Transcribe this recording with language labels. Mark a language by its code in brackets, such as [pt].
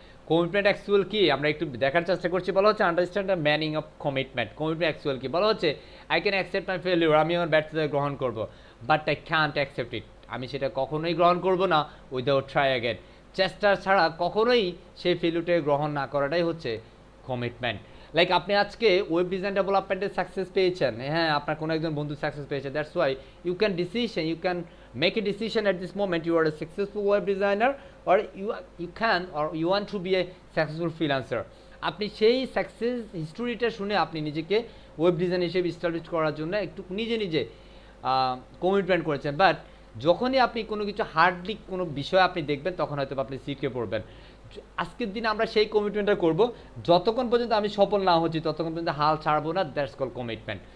[bn] Commitment actual কি আমরা একটু দেখার চেষ্টা করছি। বলা হচ্ছে [en] Understand the meaning of commitment. [bn] Commitment actual কি? বলা হচ্ছে [en] I can accept my failure, [bn] আমি আমার ব্যর্থতা গ্রহণ করব, [en] but I can't accept it, [bn] আমি সেটা কখনোই গ্রহণ করব না [en] Without try again. [bn] চেষ্টা ছাড়া কখনোই সেই ফেলিউরটাকে গ্রহণ না করাটাই হচ্ছে কমিটমেন্ট। লাইক আপনি আজকে ওয়েব ডিজাইন ডেভেলপমেন্টে সাকসেস পেয়েছেন, হ্যাঁ আপনার কোনো একজন বন্ধু সাকসেস পেয়েছে, [en] That's why you can decision, you can make a decision at this moment you are a successful web designer or you can or you want to be a successful freelancer. [bn] আপনি সেই success হিস্টোরিটা শুনে আপনি নিজেকে web design হিসেবে establish করার জন্য একটু নিজে নিজে কমিটমেন্ট করেছেন। বাট যখনই আপনি কোনো কিছু হার্ডলি কোনো বিষয় আপনি দেখবেন তখন হয়তো আপনি শিখে পড়বেন। আজকের দিনে আমরা সেই কমিটমেন্টটা করব, যতক্ষণ পর্যন্ত আমি সফল না হচ্ছি ততক্ষণ পর্যন্ত হাল ছাড়বো না। [en] That's call commitment.